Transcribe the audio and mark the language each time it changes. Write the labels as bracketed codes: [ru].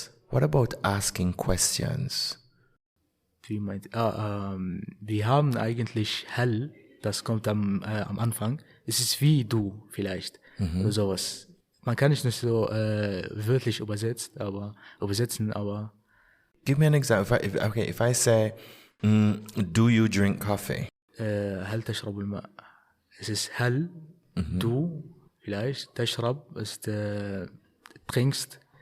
[en] What about asking questions? [de] Wie meint? Wir haben eigentlich hell, das kommt am Anfang. Es ist wie du vielleicht. oder sowas. Man kann nicht so wörtlich übersetzen, aber [en] Give me an example. If I say, do you drink coffee? [ar] هل تشرب الماء? [de] Es ist هل, du, vielleicht, تشرب ist trinkst.